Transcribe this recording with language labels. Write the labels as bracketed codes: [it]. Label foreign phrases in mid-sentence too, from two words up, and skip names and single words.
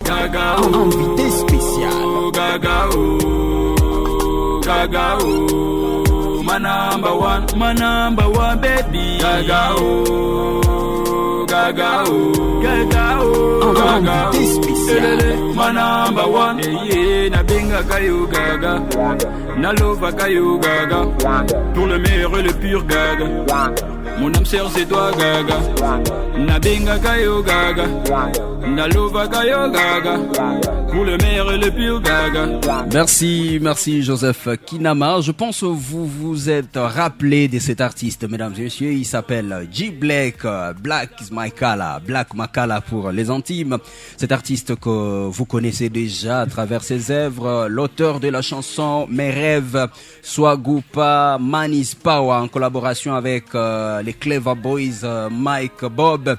[fr] Gaga invité spécial. [en] Gaga Gaga my number one baby. Gaga Gaga Gaga [fr] invité spécial. [en] My number one. Yeah, [ln] na benga kayo Gaga, na lova kayo Gaga, [fr] pour le meilleur et le pur Gaga. Mon âme sœur c'est toi Gaga, [ln] na benga kayo Gaga, na lova kayo Gaga, [fr] pour le meilleur et le pur Gaga. Merci Joseph Kinama. Je pense que vous vous êtes rappelé de cet artiste, mesdames et messieurs. Il s'appelle G Black, [en] Black is my color, [fr] Black Makala pour les intimes. Cet artiste que vous connaissez déjà à travers ses œuvres, l'auteur de la chanson Mes rêves, Swagoupa, Man is Power, en collaboration avec les Clever Boys, Mike Bob.